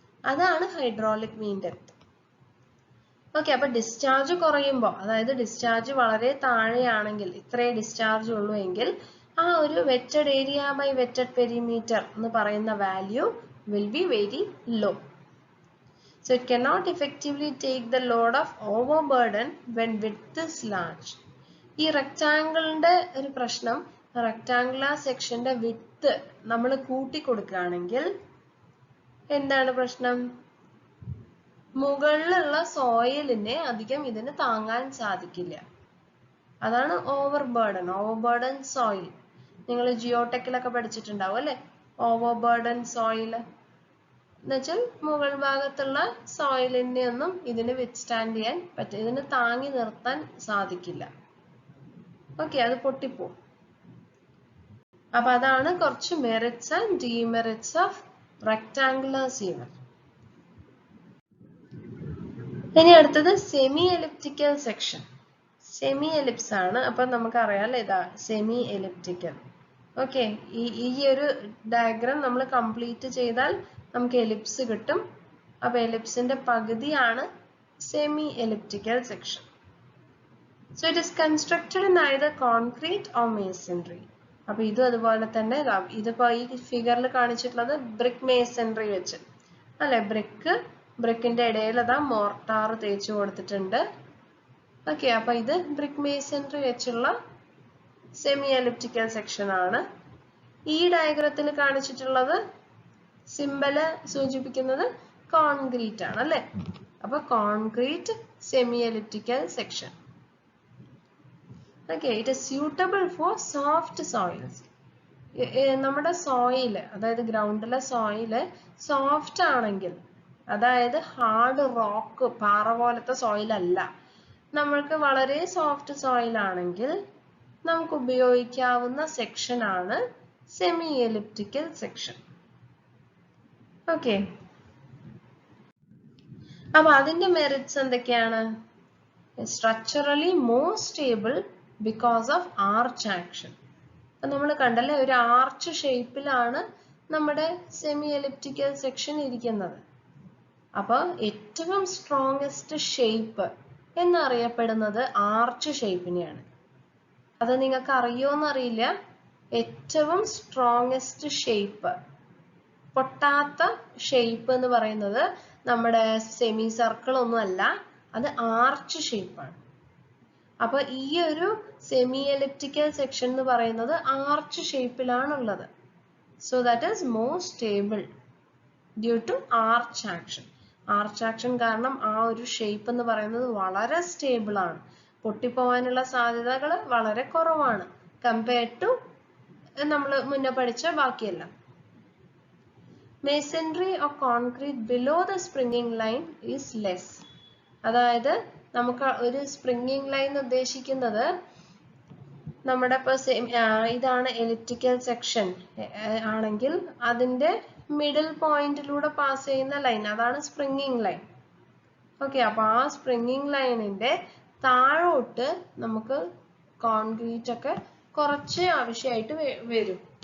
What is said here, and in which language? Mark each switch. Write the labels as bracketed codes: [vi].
[ml] അതാണ് ഹൈഡ്രോളിക് മീൻ depth. Okay, അപ്പൊ discharge കുറയുമ്പോൾ, അതായത് ഡിസ്ചാർജ് വളരെ താഴെയാണെങ്കിൽ, ഇത്രേ ഡിസ്ചാർജ് ഉള്ളൂ എങ്കിൽ ആ ഒരു wetted area by wetted perimeter എന്ന് പറയുന്ന value [en] Will be very low. So it cannot effectively take the load of overburden when width is large. [ml] ഈ റെക്ടാങ്കിളിന്റെ ഒരു പ്രശ്നം, റെക്ടാങ്കുലർ സെക്ഷന്റെ വിഡ്ത്ത് നമ്മൾ കൂട്ടി കൊടുക്കുകയാണെങ്കിൽ എന്താണ് പ്രശ്നം? മുകളിലുള്ള സോയിലിനെ അധികം ഇതിന് താങ്ങാൻ സാധിക്കില്ല. അതാണ് ഓവർബേർഡൻ സോയിൽ. നിങ്ങൾ ജിയോടെക്കിലൊക്കെ പഠിച്ചിട്ടുണ്ടാവും അല്ലെ, ഓവർബേർഡൻ സോയിൽ എന്നുവെച്ചാൽ മുകൾ ഭാഗത്തുള്ള സോയിലിനെ ഒന്നും ഇതിന് വിത്ത്സ്റ്റാൻഡ് ചെയ്യാൻ പറ്റില്ല, ഇതിന് താങ്ങി നിർത്താൻ സാധിക്കില്ല. ഓക്കെ, അത് പൊട്ടിപ്പോവും. അപ്പൊ അതാണ് കുറച്ച് merits and demerits of rectangular sewer. ഇനി അടുത്തത് semi elliptical section. Semi ellipse ആണ്. അപ്പൊ നമുക്കറിയാം അല്ലെ, ഇതാ സെമി എലിപ്റ്റിക്കൽ. ഓക്കെ, ഈ ഒരു ഡയഗ്രാം നമ്മൾ കംപ്ലീറ്റ് ചെയ്താൽ നമുക്ക് എലിപ്സ് കിട്ടും. അപ്പൊ എലിപ്സിന്റെ പകുതിയാണ് semi elliptical section. [en] So it is constructed in either concrete or masonry. [ml] അപ്പൊ ഇതും അതുപോലെ തന്നെ, ഇതിപ്പോ ഈ ഫിഗറിൽ കാണിച്ചിട്ടുള്ളത് ബ്രിക്ക് മേസൺറി വെച്ച് അല്ലെ. ബ്രിക്കിന്റെ ഇടയിൽ അതാ മോർട്ടാർ തേച്ച് കൊടുത്തിട്ടുണ്ട്. ഓക്കെ, അപ്പൊ ഇത് ബ്രിക്ക് മേസൺറി വെച്ചുള്ള സെമി എലിപ്റ്റിക്കൽ സെക്ഷൻ ആണ്. ഈ ഡയഗ്രത്തിൽ കാണിച്ചിട്ടുള്ളത് സിംബല് സൂചിപ്പിക്കുന്നത് കോൺക്രീറ്റ് ആണ് അല്ലെ. അപ്പൊ concrete semi elliptical section. [en] Okay, it is suitable for soft soils. [ml] നമ്മുടെ സോയിൽ, അതായത് ഗ്രൗണ്ടിലെ സോയില് സോഫ്റ്റ് ആണെങ്കിൽ, അതായത് ഹാർഡ് റോക്ക് പാറ പോലത്തെ സോയിൽ അല്ല, നമ്മൾക്ക് വളരെ സോഫ്റ്റ് സോയിൽ ആണെങ്കിൽ നമുക്ക് ഉപയോഗിക്കാവുന്ന സെക്ഷൻ ആണ് സെമി എലിപ്റ്റിക്കൽ സെക്ഷൻ. ഓക്കെ, അപ്പൊ അതിന്റെ മെറിറ്റ്സ് എന്തൊക്കെയാണ്? [en] Structurally more stable because of arch action. [ml] അപ്പൊ നമ്മൾ കണ്ടല്ലേ, ഒരു ആർച്ച് ഷേപ്പിലാണ് നമ്മുടെ സെമി എലിപ്റ്റിക്കൽ സെക്ഷൻ ഇരിക്കുന്നത്. അപ്പൊ ഏറ്റവും സ്ട്രോങ്സ്റ്റ് ഷേപ്പ് എന്നറിയപ്പെടുന്നത് ആർച്ച് ഷേപ്പിനെയാണ്. അത് നിങ്ങൾക്ക് അറിയോന്നറിയില്ല. ഏറ്റവും സ്ട്രോങ്സ്റ്റ് ഷേപ്പ്, പൊട്ടാത്ത ഷേപ്പ് എന്ന് പറയുന്നത് നമ്മുടെ സെമി സർക്കിൾ ഒന്നും അല്ല, അത് ആർച്ച് ഷേപ്പാണ്. അപ്പൊ ഈ ഒരു സെമി എലിപ്റ്റിക്കൽ സെക്ഷൻ എന്ന് പറയുന്നത് arch ഷേപ്പിലാണുള്ളത്. [en] So that is more stable due to arch action. [ml] Arch action കാരണം ആ ഒരു ഷേപ്പ് എന്ന് പറയുന്നത് വളരെ സ്റ്റേബിൾ ആണ്. പൊട്ടിപ്പോവാനുള്ള സാധ്യതകൾ വളരെ കുറവാണ് കമ്പയർഡ് ടു നമ്മൾ മുന്നേ പഠിച്ച ബാക്കിയെല്ലാം. [en] Masonry or concrete below the springing line is less. [ml] അതായത് നമുക്ക് ഒരു സ്പ്രിംഗിങ് ലൈൻ ഉദ്ദേശിക്കുന്നത് നമ്മുടെ ഇതാണ് എലിപ്റ്റിക്കൽ സെക്ഷൻ ആണെങ്കിൽ അതിന്റെ മിഡിൽ പോയിന്റിലൂടെ പാസ് ചെയ്യുന്ന ലൈൻ, അതാണ് സ്പ്രിംഗിങ് ലൈൻ. ഓക്കെ, അപ്പൊ ആ സ്പ്രിംഗിങ് ലൈനിന്റെ താഴോട്ട് നമുക്ക് കോൺക്രീറ്റ് ഒക്കെ കുറച്ച് ആവശ്യമായിട്ട് വരും.